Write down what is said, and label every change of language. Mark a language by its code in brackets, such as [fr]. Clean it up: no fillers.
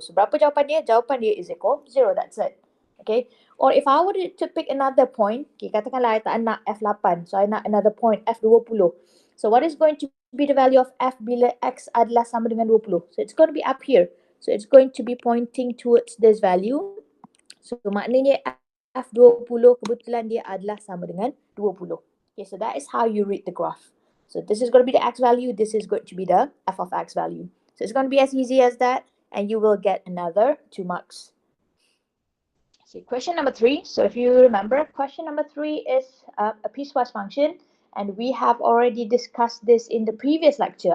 [ms] So berapa jawapan dia? Jawapan dia [en] is equal 0. That's it. Okay. Or if I were to pick another point, okay, [ms] katakanlah I tak nak [en] F8. So I nak another point, F20. So what is going to be the value of F [ms] bila X adalah sama dengan 20? [en] So it's going to be up here. So it's going to be pointing towards this value. [ms] So maknanya F20 kebetulan dia adalah sama dengan 20. [en] Okay, so that is how you read the graph. So this is going to be the x value, this is going to be the f of x value. So it's going to be as easy as that, and you will get another 2 marks. Okay, question number 3. So if you remember, question number 3 is a piecewise function, and we have already discussed this in the previous lecture.